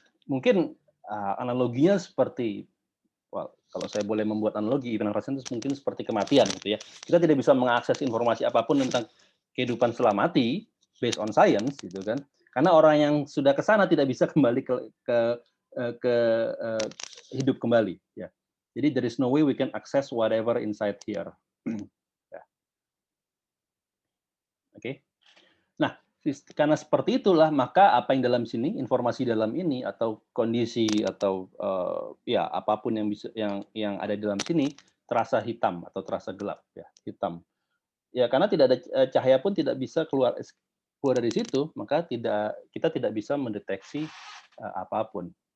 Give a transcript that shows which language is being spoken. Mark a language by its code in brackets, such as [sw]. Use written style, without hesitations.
[id] Mungkin analoginya seperti kalau saya boleh membuat analogi, event horizon itu mungkin seperti kematian gitu ya. Kita tidak bisa mengakses informasi apapun tentang kehidupan setelah mati [en] based on science [id] gitu kan. Karena orang yang sudah ke sana tidak bisa kembali ke hidup kembali ya. [en] Jadi there is no way we can access whatever inside here. [id] Ya. Oke. Nah, karena seperti itulah maka apa yang dalam sini, informasi dalam ini atau kondisi atau ya apapun yang bisa yang ada di dalam sini terasa hitam atau terasa gelap ya, hitam. Ya karena tidak ada cahaya pun tidak bisa keluar dari situ, maka kita tidak bisa mendeteksi apapun.